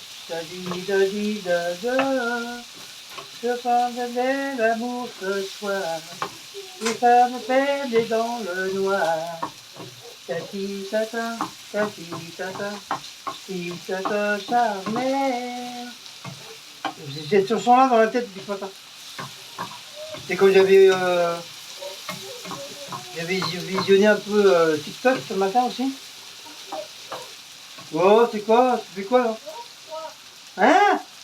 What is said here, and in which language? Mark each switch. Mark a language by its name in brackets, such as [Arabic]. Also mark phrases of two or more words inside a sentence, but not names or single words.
[French] Da di da di da da. Je prendrai l'amour ce soir. Les femmes perdent dans le noir. Tati tata, tati tata, tati tata charmée. J'ai cette chanson-là dans la tête depuis ce matin. C'est comme j'avais visionné un peu TikTok ce matin aussi. Oh, c'est quoi? Tu fais quoi là? Hein?